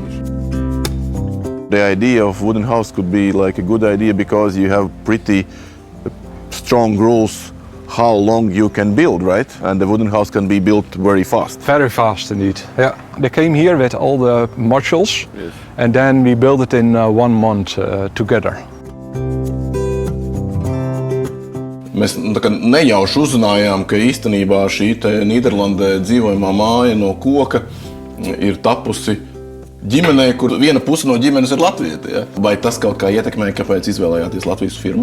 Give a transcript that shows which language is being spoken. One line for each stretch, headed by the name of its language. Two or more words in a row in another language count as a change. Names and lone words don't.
English: The idea of wooden house could be like a good idea because you have pretty strong rules how long you can build, right? And the wooden house can be built very fast. Very fast indeed. Yeah, they came here with all the modules, Yes. and then we built it in 1 month together.
Latvian: Mēs nejauši uzzinājām, ka īstenībā šī Nīderlandē dzīvojamā māja no koka ir tapusi ģimenei, kur viena puse no ģimenes ir latvieti. Ja? Vai tas kaut kā ietekmēja, kāpēc izvēlējāties Latvijas firmu?